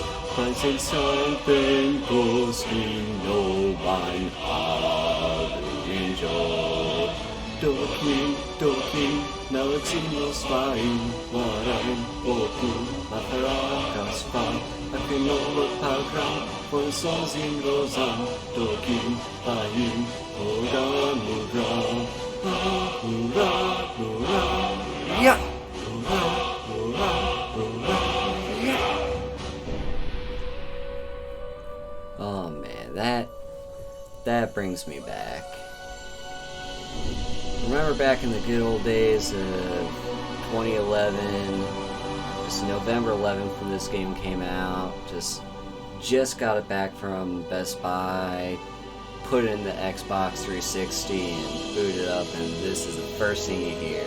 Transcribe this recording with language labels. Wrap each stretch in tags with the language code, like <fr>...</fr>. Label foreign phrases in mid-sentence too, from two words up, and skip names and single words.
<en>Mas el sol vencos no van a Doki, nautilus vain, waran, oku, matarakas fan, akinolo pagram, ponsos in rosam, doki, vain, kogamudra, hurra, hurra, yeah! Hurra, hurra, hurra, yeah! Oh man, that brings me back. Remember back in the good old days of 2011, just November 11th when this game came out, just got it back from Best Buy, put it in the Xbox 360 and boot it up, and this is the first thing you hear.</en>